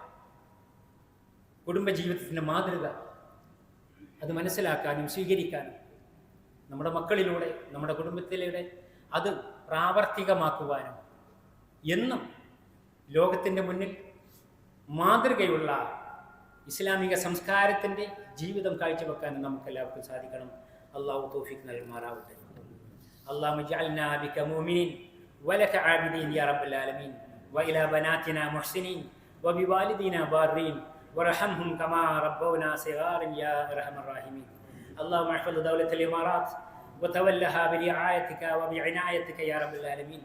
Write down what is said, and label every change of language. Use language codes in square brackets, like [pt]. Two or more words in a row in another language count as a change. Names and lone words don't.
[ml] കുടുംബജീവിതത്തിൻ്റെ മാതൃക അത് മനസ്സിലാക്കാനും സ്വീകരിക്കാനും നമ്മുടെ മക്കളിലൂടെ, നമ്മുടെ കുടുംബത്തിലൂടെ അത് പ്രാവർത്തികമാക്കുവാനും എന്നും ലോകത്തിൻ്റെ മുന്നിൽ മാതൃകയുള്ള ഇസ്ലാമിക സംസ്കാരത്തിൻ്റെ ജീവിതം കാഴ്ചവെക്കാനും നമുക്കെല്ലാവർക്കും സാധിക്കണം. അള്ളാഹു തൗഫീഖ് നൽകുമാറാവട്ടെ. [ar] اللهم اجعلنا بك مؤمنين ولك عابدين يا رب العالمين، وإلى بناتنا محسنين وبوالدينا بارين وارحمهم كما ربونا صغارا يا أرحم الراحمين. اللهم احفظ دولة الإمارات وتولها برعايتك وبعنايتك يا رب العالمين.